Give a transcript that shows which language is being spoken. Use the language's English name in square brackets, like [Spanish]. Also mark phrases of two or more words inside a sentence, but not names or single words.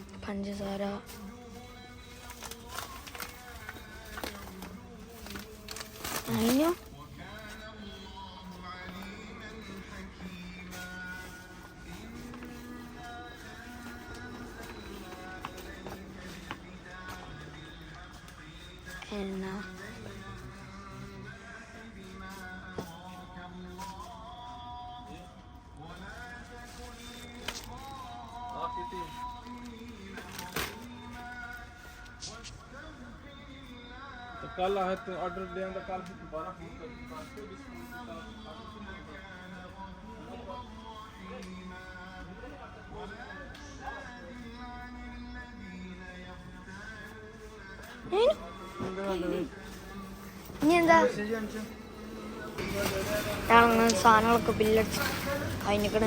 [Malayalam] പഞ്ചസാര അതിനു എണ്ണ [Hindi] कल आए तो ऑर्डर दिया तो कल दोबारा फोन कर [Malayalam] ഇനി എന്താ ഞങ്ങൾ സാധനങ്ങളൊക്കെ ബില്ലടിച്ച് കഴിഞ്ഞിക്കണ്.